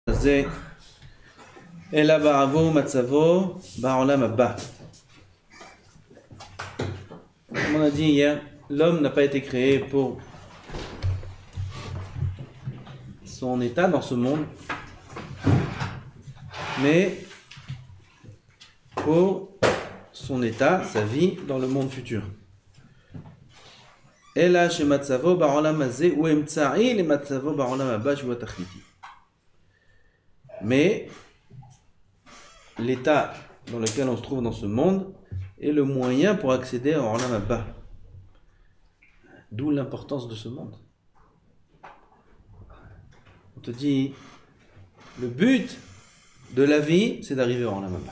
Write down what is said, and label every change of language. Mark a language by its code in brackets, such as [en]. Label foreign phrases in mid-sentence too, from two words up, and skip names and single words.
[he] זה אלא בעבור מצבו בעולם הבא. [fr] Comme on a dit hier, l'homme n'a pas été créé pour son état dans ce monde, mais pour son état, sa vie dans le monde futur. [he] אלא שמצבו בעולם הזה הוא אמצעי למצבו בעולם הבא שהוא התכליתי. [fr] Mais l'état dans lequel on se trouve dans ce monde est le moyen pour accéder à [he] עולם הבא. [fr] D'où l'importance de ce monde. On te dit, le but de la vie, c'est d'arriver à [he] עולם הבא.